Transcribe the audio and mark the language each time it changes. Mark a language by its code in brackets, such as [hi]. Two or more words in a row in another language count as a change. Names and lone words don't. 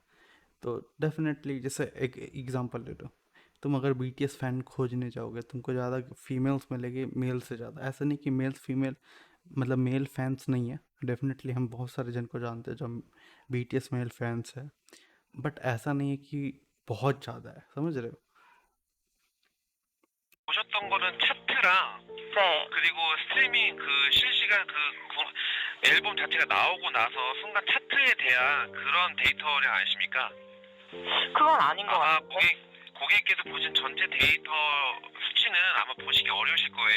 [hi] तो डेफिनेटली जैसे एक एग्जांपल ले लो, तुम अगर BTS फ़ैन खोजने जाओगे तुमको ज़्यादा फीमेल्स मिलेगी मेल से ज़्यादा। ऐसा नहीं कि [en] males female [hi] मतलब [en] male fans [hi] नहीं है, डेफिनेटली हम बहुत सारे जन को जानते हैं जो BTS [en] male fans [hi] है, बट ऐसा नहीं है कि बहुत ज़्यादा है, समझ रहे हो? [ko] 보셨던 거는 차트랑 그리고 스트리밍 그 실시간 그 앨범 자체가 나오고 나서 순간 차트에 대한 그런 데이터량 아십니까? 그건 아닌 것 아마 같아요. 고객께서 보신 전체 데이터 수치는 아마 보시기 어려우실 거예요.